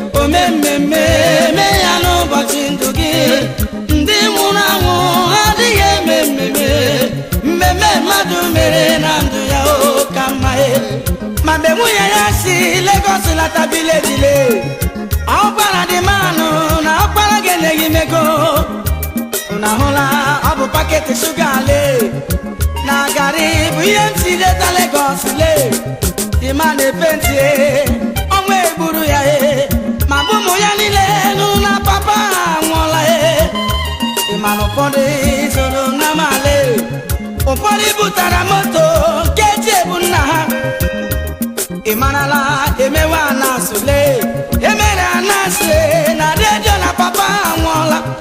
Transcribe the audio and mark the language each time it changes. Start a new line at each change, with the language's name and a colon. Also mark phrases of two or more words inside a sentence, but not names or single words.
Igbo: O mee mmemme, mee ya n'ụbọchị ndụ gị. Ndị nwụrụ anwụ adịghị eme mmemme. Mmemme mmadụ mere na ndụ ya, o, ka mma, e. Ma mgbe nwunye ya si Lagos lata village, lee. Ọ gwara
English: the man
Igbo: na ọkpara gị enyeghị m ego. Unu ahụla, ọ bụ paketi shuga, lee. Na garị bụ ihe m si leta Lagos, lee.
English: The man
Igbo: epe ntị, e. Ọnwa egburu ya, e. Ma bụ ụmụ ya niile nụ na papa ha anwụọla, e. Ị ma na ụfọdụ zoro na male. Ụfọdụ butara moto nke ji ebu nna ha. Ị marala, emewe anasụ, lee. Emere anasụ, e, na redio na papa anwụọla.